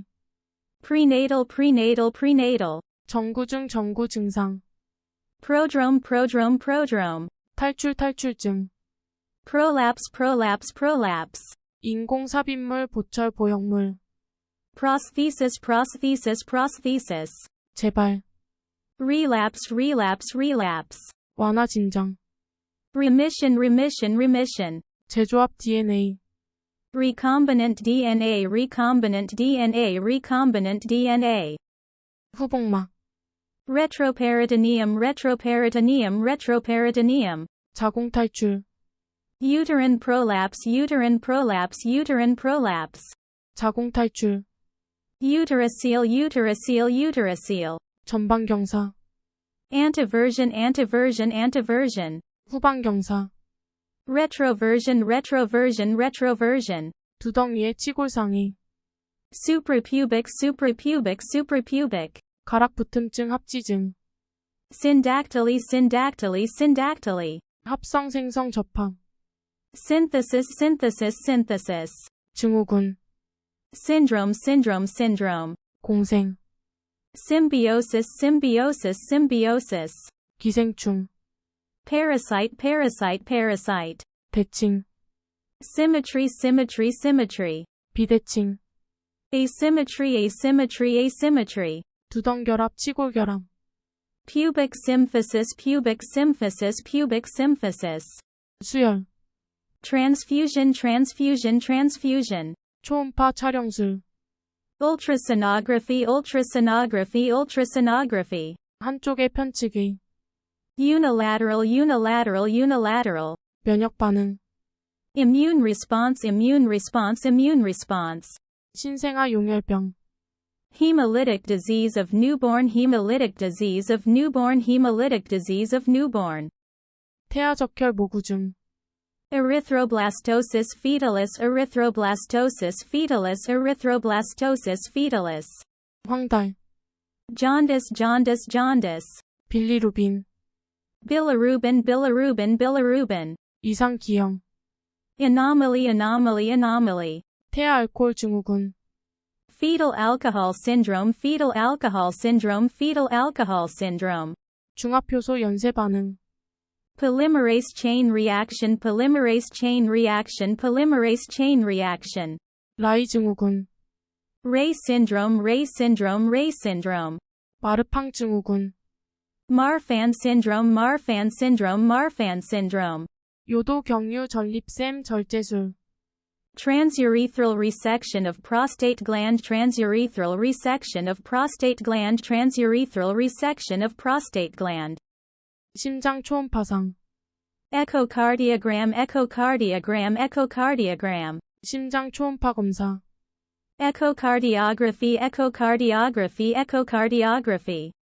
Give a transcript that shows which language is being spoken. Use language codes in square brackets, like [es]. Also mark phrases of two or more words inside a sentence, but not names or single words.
[en] Prenatal, prenatal, prenatal. [ko] 정구증, 정구 증상. [en] Prodrome, prodrome, prodrome. [ko] 탈출, 탈출증. [en] Prolapse, prolapse, prolapse. [ko] 인공삽입물, 보철, 보형물. [en] Prosthesis, prosthesis, prosthesis. [ko] 재발. [en] Relapse, relapse, relapse. [ko] 완화 진정. [en] Remission, remission, remission. [ko] 재조합 DNA. [en] Recombinant DNA, recombinant DNA, recombinant DNA. [ko] 후복막. [en] Retroperitoneum, retroperitoneum, retroperitoneum. [ko] 자궁 탈출. [en] Uterine prolapse, uterine prolapse, uterine prolapse. [ko] 자궁 탈출. [en] Uterocele, uterocele, uterocele. [ko] 전방경사. [en] Anteversion, anteversion, anteversion. [ko] 후방경사. [en] Retroversion, retroversion, retroversion. [ko] 두덩이의 치골상이. [en] Suprapubic, suprapubic, suprapubic. [ko] 가락붙음증, 합지증. [en] Syndactyly, syndactyly, syndactyly. [ko] 합성 생성 접합. [en] Synthesis, synthesis, synthesis. [ko] 증후군. [en] Syndrome, syndrome, syndrome. [ko] 공생. [en] Symbiosis, symbiosis, symbiosis. [ko] 기생충. [en] Parasite, parasite, parasite. [ko] 대칭. [en] Symmetry, symmetry, symmetry. [ko] 비대칭. [en] Asymmetry, asymmetry, asymmetry. [ko] 두덩결합, 치골결합. [en] Pubic symphysis, pubic symphysis, pubic symphysis. [ko] 수혈. [en] Transfusion, transfusion, transfusion. [ko] 초음파 촬영술. [en] Ultrasonography, ultrasonography, ultrasonography. [ko] 한쪽의 편치기. [en] Unilateral, unilateral, unilateral. [ko] 면역 반응. [en] Immune response, immune response, immune response. [ko] 신생아 용혈병. [en] Hemolytic disease of newborn, hemolytic disease of newborn, hemolytic disease of newborn. [ko] 태아적혈 모구증. [en] Erythroblastosis fetalis, erythroblastosis fetalis, erythroblastosis fetalis. [ko] 황달. [en] Jaundice, jaundice, jaundice. [ko] 빌리루빈. [en] Bilirubin, bilirubin, bilirubin. [ko] 이상 기형. [en] Anomaly, anomaly, anomaly. [ko] 태아 알코올 증후군, [en] Fetal alcohol syndrome, fetal alcohol syndrome, fetal alcohol syndrome. [ko] 중합효소 연쇄 반응, [en] Polymerase chain reaction, polymerase chain reaction, polymerase chain reaction. [ko] 라이 증후군, [en] Ray syndrome, Ray syndrome, Ray syndrome. [ko] 마르팡 증후군, [en] Marfan syndrome, Marfan syndrome, Marfan syndrome. [ko] 요도 경유 전립샘 절제술, [en] Transurethral resection of prostate gland, transurethral resection of prostate gland, transurethral resection of prostate gland. [ko] 심장 초음파상, [en] Echocardiogram, echocardiogram, echocardiogram. [ko] 심장 초음파 검사, [en] Echocardiography, echocardiography, echocardiography.